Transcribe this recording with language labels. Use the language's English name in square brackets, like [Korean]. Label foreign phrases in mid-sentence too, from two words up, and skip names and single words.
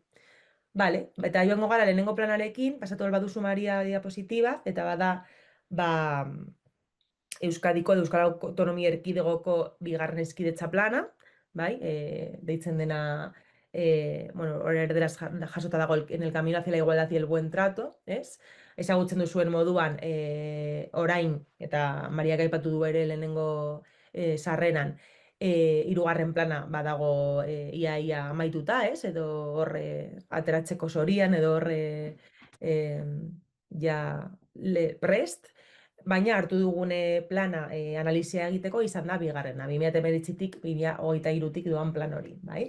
[Basque] Bale, eta joango gara lehenengo planarekin, pasatu baduzu Maria diapositiba, eta bada, ba, Euskadiko edo Euskal Autonomia Erkidegoko bigarren hezkidetza plana, bai, deitzen dena, bueno, hor erderaz jasota dago [Spanish] en el camino hacia la igualdad y el buen trato, [Basque] ez? Ezagutzen duzuen moduan, orain, eta Mariak aipatu du ere lehenengo sarreran, hirugarren plana badago ia amaituta, ez? Edo horre ateratzeko zorian, edo horre ja prest, baina hartu dugune plana analizia egiteko izan da bigarrena, 2019-tik 2023-tik doan plan hori, bai?